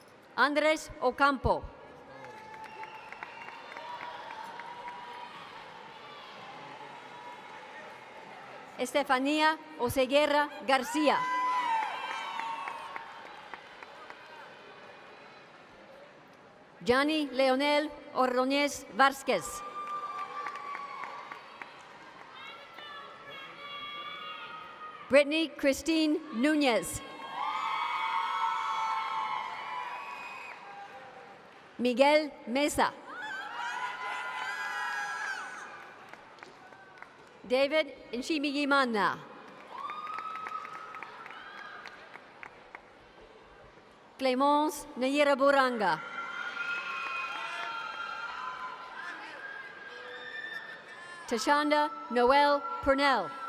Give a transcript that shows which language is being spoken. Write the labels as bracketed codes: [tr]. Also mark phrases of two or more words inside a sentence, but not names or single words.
[es] Andres Ocampo. Estefanía Oseguera García. Johnny Leonel Ordóñez Vázquez. Brittany Christine Núñez. Miguel Mesa. David Nshimiyimana. Clémence Nayira Buranga. Tashanda Noel Purnell.